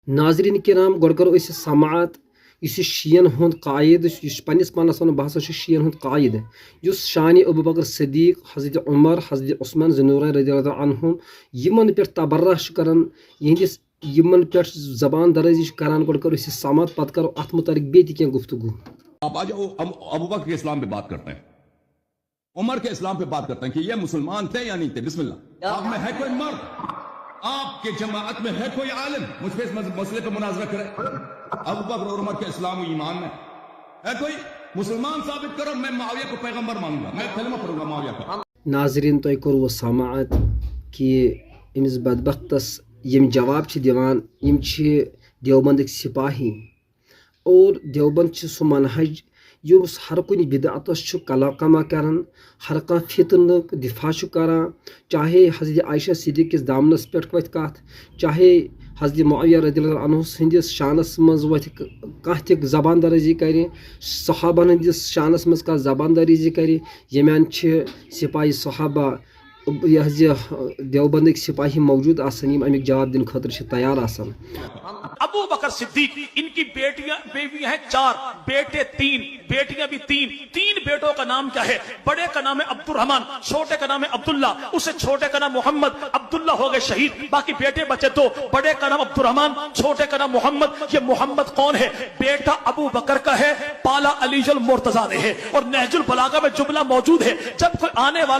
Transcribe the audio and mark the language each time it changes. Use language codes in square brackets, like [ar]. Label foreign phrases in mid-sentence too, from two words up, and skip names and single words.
[ks] ناظرین کرام گۄڈٕ کرو أسۍ سماعت یُس یہِ شیٖن ہُنٛد قایِد یہِ چھُ پننِس پانس ونان بہٕ ہسا چھُس شیٖن ہُنٛد قایِد یُس شانہِ ابوبکر صدیق حضرت عمر حضرت عثمان ذُنورین [ar] رضی اللہ عنہم [ks] یِمن پٮ۪ٹھ تبرہ چھُ کران یِہنٛدِس یِمن پٮ۪ٹھ زبان درٲزی چھُ کران گۄڈٕ کرو أسۍ یہِ سماعت پتہٕ کرو اتھ متعلق بیٚیہِ تہِ کینٛہہ گفتگو [ur] آپ آج ابوبکر کے اسلام پہ بات کرتے ہیں عمر کے اسلام پہ بات کرتے ہیں کہ یہ مسلمان تھے یا نہیں تھے [ar] بسم اللہ [ur] آپ میں ہے کوئی مرد آپ کے جماعت میں ہے کوئی عالم مجھ پہ اس مسئلے پہ مناظرہ کرے ابوبکر اور عمر کے اسلام و ایمان میں ہے کوئی مسلمان ثابت کرو میں معاویہ کو پیغمبر مانوں گا میں کلمہ پڑھوں گا معاویہ کا [ks] ناظرین تۄہہِ کوٚروٕ سماعت کہ أمِس بدبختس یِم جواب چھِ دِوان یِم چھِ دیوبندٕکۍ سپاہی اور دیوبند چھِ سُہ منہج یُس ہر کُنہِ بدعتس چھُ کلا کما کران ہر کانٛہہ فتنُک دفاع چھُ کران چاہے حضرت عائشہ صدیق کِس دامنس پٮ۪ٹھ وتھِ کتھ چاہے حضرت معاویہ [ar] رضی اللہ عنہ [ks] سٕنٛدِس شانس منٛز وتھِ کانٛہہ تہِ زبان درٲزی کرِ صحابن ہٕنٛدِس شانس منٛز کانٛہہ زبان درٲزی کرِ ییٚمہِ چھِ سپاہی صحابہ یہ حظ دیوبندٕکۍ سپاہی موجود آسان یِم امیُک جواب دِنہٕ خٲطرٕ چھِ تیار آسان [ur] ابو بکر صدیق ان کی بیٹیاں بیوی ہیں 4 بیٹے 3 بیٹیاں بھی 3 بیٹوں کا نام کیا ہے بڑے کا نام ہے عبد الرحمن چھوٹے کا نام ہے عبداللہ اسے چھوٹے کا نام محمد عبداللہ ہو گئے شہید باقی بیٹے بچے 2 بڑے کا نام عبد الرحمن چھوٹے کا نام محمد یہ محمد کون ہے بیٹا ابو بکر کا ہے پالا علی المرتضیٰ نے ہے اور نہج البلاغہ میں جملہ موجود ہے جب کوئی آنے والا